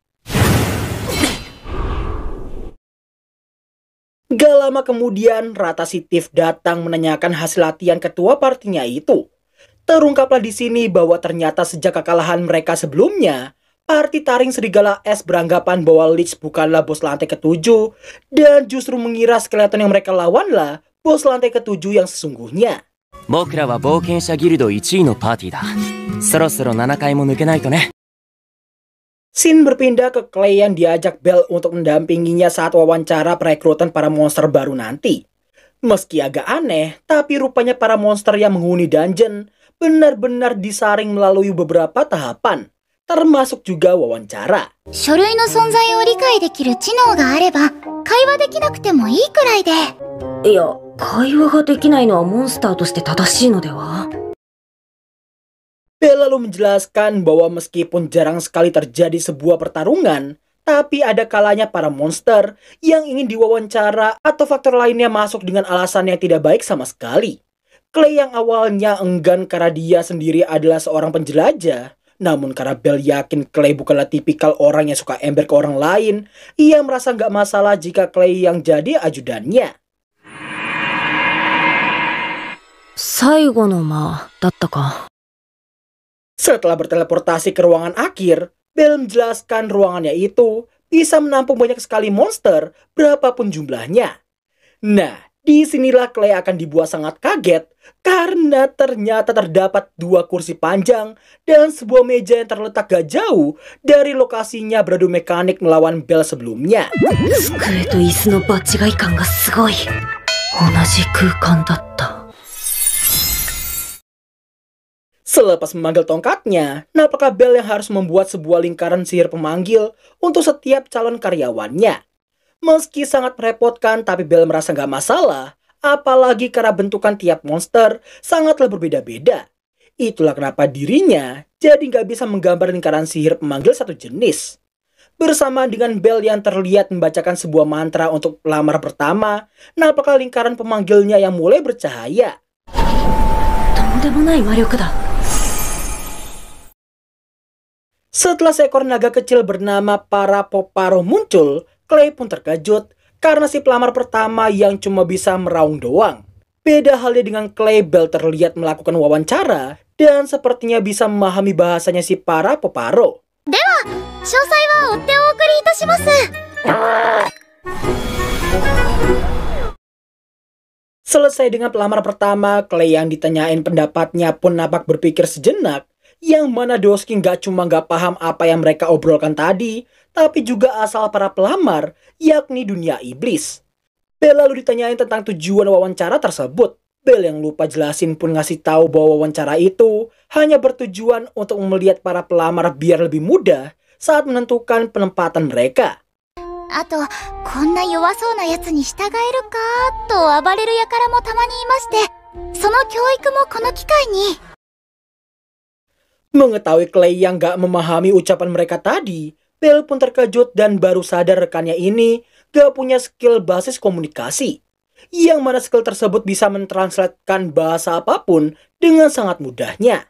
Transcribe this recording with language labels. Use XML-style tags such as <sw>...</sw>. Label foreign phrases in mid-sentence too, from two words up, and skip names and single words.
<id>Gak lama kemudian, Rata si Tiff datang menanyakan hasil latihan ketua partinya itu. Terungkaplah di sini bahwa ternyata sejak kekalahan mereka sebelumnya, parti taring serigala es beranggapan bahwa Lich bukanlah bos lantai ke-7 dan justru mengira skeleton yang mereka lawanlah bos lantai ke-7 yang sesungguhnya.</id> <ja>僕らは冒険者ギルド1位のパーティーだ。そろそろ7階も抜けないとね。</ja> <id>Scene berpindah ke Clay yang diajak Belle untuk mendampinginya saat wawancara perekrutan para monster baru nanti. Meski agak aneh, tapi rupanya para monster yang menghuni dungeon benar-benar disaring melalui beberapa tahapan, termasuk juga wawancara.</id> <ja>書類の存在を理解できる知能があれば、会話できなくてもいいくらいで。いや、会話ができないのはモンスターとして正しいのでは?</ja> <id>Belle lalu menjelaskan bahwa meskipun jarang sekali terjadi sebuah pertarungan, tapi ada kalanya para monster yang ingin diwawancara atau faktor lainnya masuk dengan alasan yang tidak baik sama sekali. Clay yang awalnya enggan karena dia sendiri adalah seorang penjelajah, namun karena Belle yakin Clay bukanlah tipikal orang yang suka ember ke orang lain, ia merasa nggak masalah jika Clay yang jadi ajudannya.</id> <ja>最後の間だったか。</ja> <id>Setelah berteleportasi ke ruangan akhir, Belle menjelaskan ruangannya itu bisa menampung banyak sekali monster berapapun jumlahnya. Nah, disinilah Clay akan dibuat sangat kaget karena ternyata terdapat 2 kursi panjang dan sebuah meja yang terletak gak jauh dari lokasinya beradu mekanik melawan Belle sebelumnya.</id> <ja>机と椅子の場違い感がすごい。同じ空間だった。</ja> <id>Selepas memanggil tongkatnya, nampaknya Belle yang harus membuat sebuah lingkaran sihir pemanggil untuk setiap calon karyawannya. Meski sangat merepotkan, tapi Belle merasa nggak masalah, apalagi karena bentukan tiap monster sangatlah berbeda-beda. Itulah kenapa dirinya jadi nggak bisa menggambar lingkaran sihir pemanggil satu jenis. Bersama dengan Belle yang terlihat membacakan sebuah mantra untuk pelamar pertama, nampaknya lingkaran pemanggilnya yang mulai bercahaya.</id> <ja>とんでもない魔力だ。</ja> <id>Setelah seekor naga kecil bernama Parapoparo muncul, Clay pun terkejut karena si pelamar pertama yang cuma bisa meraung doang. Beda halnya dengan Clay, Belle terlihat melakukan wawancara dan sepertinya bisa memahami bahasanya si Parapoparo.</id> <ja>では、詳細は追ってお送りいたします。</ja> <id>Selesai dengan pelamar pertama, Clay yang ditanyain pendapatnya pun nampak berpikir sejenak, yang mana Doski nggak paham apa yang mereka obrolkan tadi, tapi juga asal para pelamar, yakni dunia iblis. Belle lalu ditanyain tentang tujuan wawancara tersebut. Belle yang lupa jelasin pun ngasih tahu bahwa wawancara itu hanya bertujuan untuk melihat para pelamar biar lebih mudah saat menentukan penempatan mereka.</id> <ja>あと、こんな弱そうなやつに従えるかと暴れる輩もたまにいまして、その教育もこの機会に。</ja> <id>Mengetahui Clay yang gak memahami ucapan mereka tadi, Belle pun terkejut dan baru sadar rekannya ini gak punya skill basis komunikasi. Yang mana skill tersebut bisa mentranslatekan bahasa apapun dengan sangat mudahnya.</id>